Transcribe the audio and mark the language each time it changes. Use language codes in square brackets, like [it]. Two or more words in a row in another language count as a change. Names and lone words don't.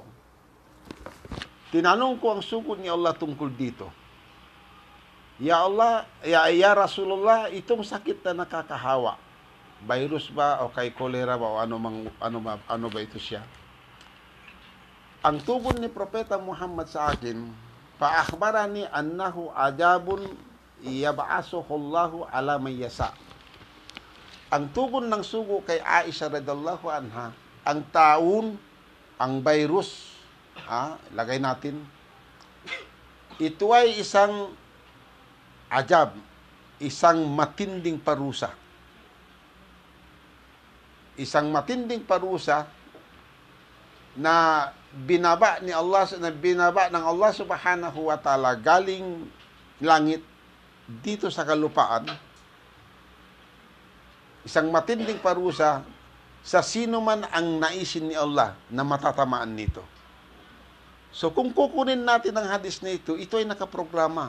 [tl] Tinanong ko ang sugod ni Allah tungkol dito. [ar] يا الله يا رسول الله, [tl] itong sakit na nakakahawa, virus ba o kay kolera ba o ano ba ito siya? Ang tugon ni Propeta Muhammad sa akin, [ar] فأخبرني أنه عذاب يبعثه الله على من يشاء. [tl] Ang tugon ng sugo kay Aisha [ar] رضي الله عنها, [tl] ang taun, ang virus, lagay natin, ito ay isang ajab, isang matinding parusa. Isang matinding parusa na binaba ng Allah [ar] سبحانه وتعالى [tl] galing langit dito sa kalupaan. Isang matinding parusa sa sino man ang naisin ni Allah na matatamaan nito. So kung kukunin natin ang hadis na ito ay nakaprograma.